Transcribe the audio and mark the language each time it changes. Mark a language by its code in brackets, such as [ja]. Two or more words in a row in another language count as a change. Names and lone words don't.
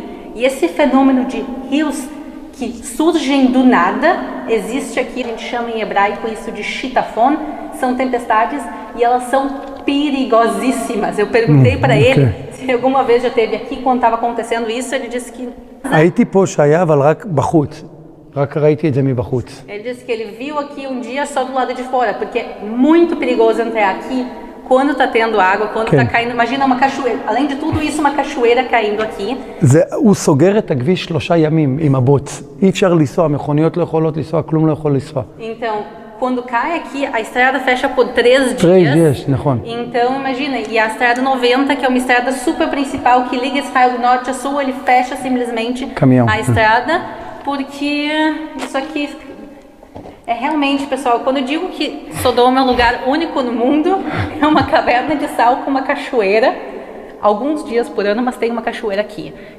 [pt] E esse fenômeno de rios que surgem do nada, existe aqui, a gente chama em hebraico isso de shitafon, são tempestades e elas são perigosíssimas. Eu perguntei para ele se alguma vez já esteve aqui quando estava acontecendo isso, ele disse que... [he] הייתי פה שהיה, אבל רק בחוץ. רק ראיתי את זה מבחוץ. [pt] Ele disse que ele viu aqui um dia só do lado de fora, porque é muito perigoso entrar aqui quando está tendo água, quando está caindo, imagina uma cachoeira, além de tudo isso, uma cachoeira caindo aqui. [he] הוא סוגר את הכביש 3 ימים עם הבוץ. אי אפשר לנסוע, מכוניות לא יכולות לנסוע, כלום לא יכול לנסוע. [pt] Então, quando cai aqui, a estrada fecha por 3 dias. 3 dias, נכון. Então, imagina, e a estrada 90, que é uma estrada super principal que liga Israel do norte a sul, ele fecha simplesmente Caminhão. a estrada, porque isso aqui é realmente, pessoal, quando eu digo que Sodoma é um lugar único no mundo, é uma caverna de sal com uma cachoeira, alguns dias por ano, mas tem uma cachoeira aqui.